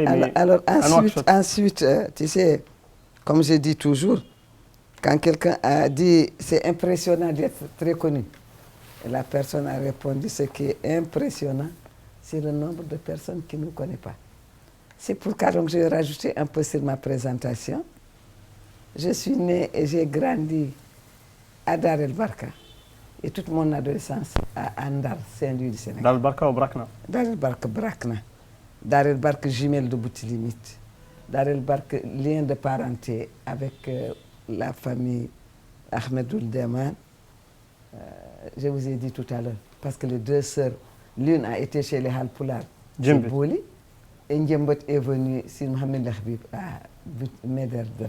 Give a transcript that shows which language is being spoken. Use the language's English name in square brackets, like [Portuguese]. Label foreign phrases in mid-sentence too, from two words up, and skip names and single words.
[French] alors ensuite, tu sais, comme je dis toujours, quand quelqu'un a dit « c'est impressionnant d'être très connu », la personne a répondu « ce qui est impressionnant, c'est le nombre de personnes qui ne nous connaissent pas ». C'est pourquoi donc j'ai rajouté un peu sur ma présentation. Je suis née et j'ai grandi à Dar el Barka et toute mon adolescence à Andar, Saint-Louis du Sénégal. Dar el Barka ou Brakna? Dar el Barka, Brakna. Dar el Barka, jumelle de Boutilimite. Dar el Barka, lien de parenté avec la famille Ahmedoul Deman. Je vous ai dit tout à l'heure, parce que les 2 sœurs, l'une a été chez les Halpoulars, Bouli, et Ndjembot est venu sur Mohamed Lahbib à Meder Dra.